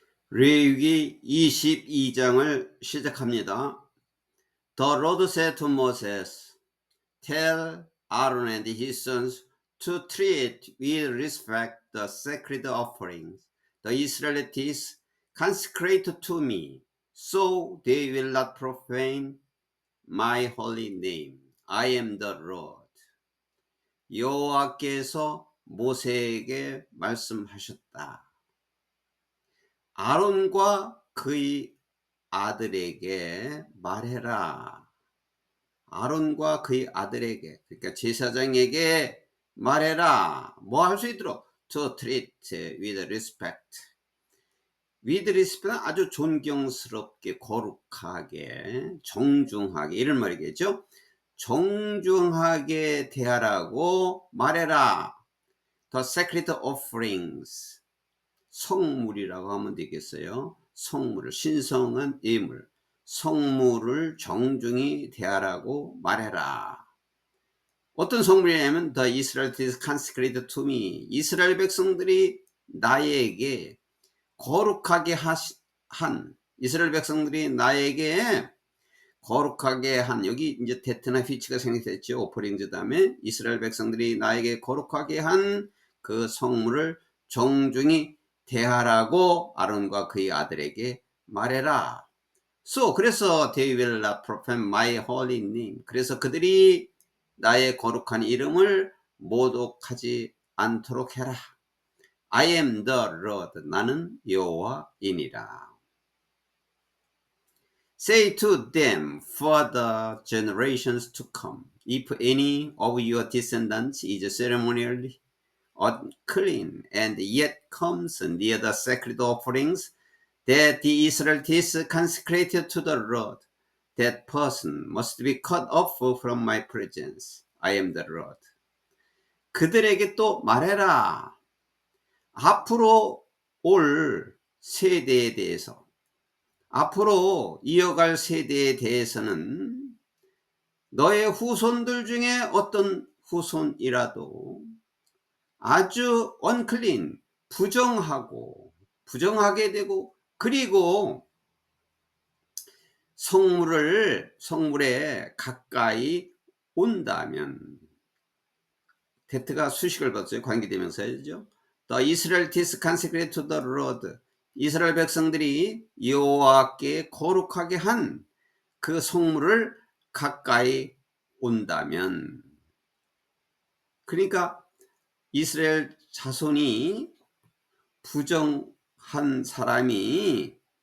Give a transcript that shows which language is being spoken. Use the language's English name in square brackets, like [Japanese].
[Korean] 레위기 22장을 시작합니다. [English] The Lord said to Moses, Tell Aaron and his sons to treat with respect the sacred offerings the Israelites consecrate to me, so they will not profane my holy name. I am the Lord. [Korean] 여호와께서 모세에게 말씀하셨다. 아론과 그의 아들에게 말해라. 아론과 그의 아들에게, 그러니까 제사장에게 말해라. 뭐 할 수 있도록 [English] to treat with respect. with respect [Korean] 는 아주 존경스럽게, 거룩하게, 정중하게, 이런 말이겠죠. 정중하게 대하라고 말해라. [English] The sacred offerings. [Korean] 성물이라고 하면 되겠어요. 성물을, 신성한 예물, 성물을 정중히 대하라고 말해라. 어떤 성물이냐면 [English] The Israelites consecrated to me. [Korean] 이스라엘 백성들이 나에게 거룩하게 한, 이스라엘 백성들이 나에게 거룩하게 한, 여기 이제 테트나 휘치가 생략됐죠. 오퍼링즈 다음에 이스라엘 백성들이 나에게 거룩하게 한 그 성물을 정중히 대하라고 아론과 그의 아들에게 말해라. 그래서 [English] they will not profane my holy name. [Korean] 그래서 그들이 나의 거룩한 이름을 모독하지 않도록 해라. [English] I am the Lord. [Korean] 나는 여호와이니라. [English] Say to them for the generations to come, if any of your descendants is ceremonially unclean and yet comes near the sacred offerings that the Israelites consecrated to the Lord, that person must be cut off from my presence. I am the Lord. [Korean] 그들에게 또 말해라. 앞으로 올 세대에 대해서, 앞으로 이어갈 세대에 대해서는 너의 후손들 중에 어떤 후손이라도 아주 unclean, 부정하게 되고, 그리고 성물에 가까이 온다면, 테트가 수식을 받았어요. 관계대명사죠. [English] The Israelites consecrated to the Lord. [Korean] 이스라엘 백성들이 여호와께 거룩하게 한 그 성물을 가까이 온다면, 그러니까 이스라엘 자손이 부정한 사람이